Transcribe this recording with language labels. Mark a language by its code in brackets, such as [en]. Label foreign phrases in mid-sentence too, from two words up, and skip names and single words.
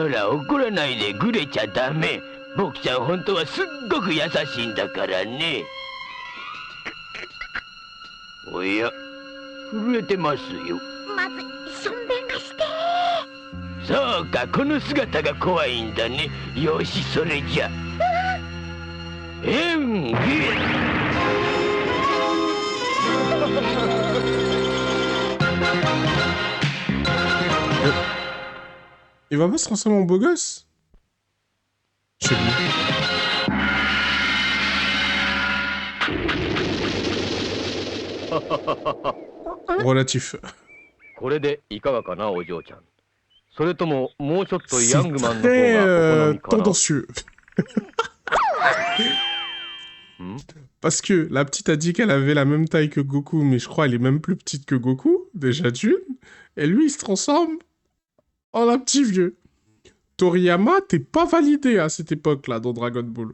[ja] あら、怒らないでぐれちゃダメ。僕ちゃん本当はすっごく優しいんだからね。おや、震えてますよ。まずしょんべんがして。そうか、この姿が怖いんだね。よし、それじゃ。演技。 [fr] Il va pas se transformer en beau gosse? Je sais plus. Relatif. [ja] これでいかがかな、お嬢ちゃん。それとももうちょっとヤ [fr] C'est [ja] ングマンの方 [fr] très [ja] がお好みかな。 [fr] tendancieux. Parce que la petite a dit qu'elle avait la même taille que Goku, mais je crois qu'elle est même plus petite que Goku, déjà d'une. Et lui, il se transforme en un petit vieux. Toriyama, t'es pas validé à cette époque-là dans Dragon Ball.